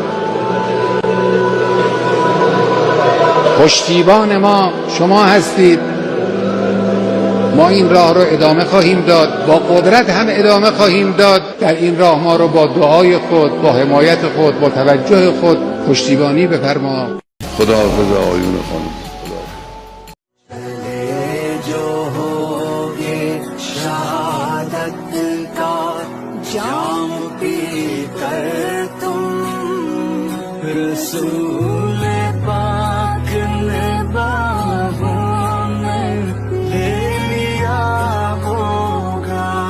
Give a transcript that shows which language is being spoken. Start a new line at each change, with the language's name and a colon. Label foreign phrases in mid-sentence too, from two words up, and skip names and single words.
Persian: پشتیبان ما شما هستید. ما این راه رو ادامه خواهیم داد، با قدرت هم ادامه خواهیم داد. در این راه ما رو با دعای خود، با حمایت خود، با توجه خود پشتیبانی بفرما. خداحافظ آقایون خانم.
Hindi: रसूल पाक ने बाहों में ले लिया होगा।